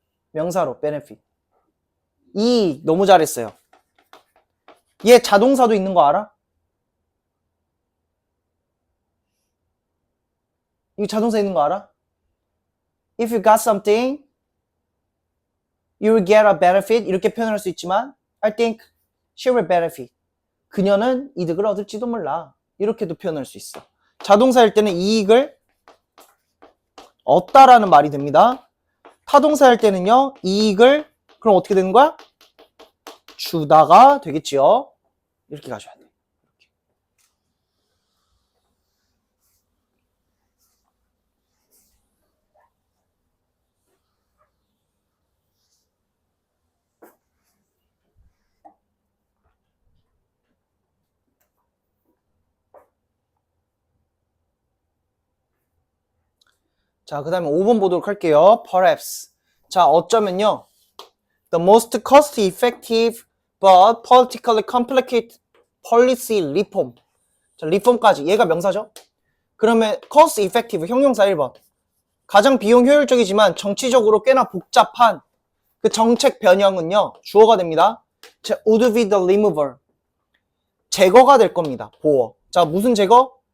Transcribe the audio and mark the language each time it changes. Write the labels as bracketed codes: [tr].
[ko] 명사로 benefit. 이익. 너무 잘했어요. 얘 자동사도 있는 거 알아? 이거 자동사 있는 거 알아? [en] If you got something, you will get a benefit. [ko] 이렇게 표현할 수 있지만 [en] I think she will benefit. [ko] 그녀는 이득을 얻을지도 몰라. 이렇게도 표현할 수 있어. 자동사일 때는 이익을 얻다라는 말이 됩니다. 타동사일 때는요, 이익을 그럼 어떻게 되는 거야? 주다가 되겠지요. 이렇게 가셔야 돼. 이렇게. 자, 그 다음에 5번 보도록 할게요. Perhaps. 자, 어쩌면요. [en] The most cost effective but politically complicated policy reform. [ko] 자, reform까지. 얘가 명사죠? 그러면 cost effective 형용사 1번. 가장 비용 효율적이지만 정치적으로 꽤나 복잡한 그 정책 변형은요. 주어가 됩니다. 자, [en] would be the removal. [ko] 제거가 될 겁니다. 보호. 자, 무슨 제거?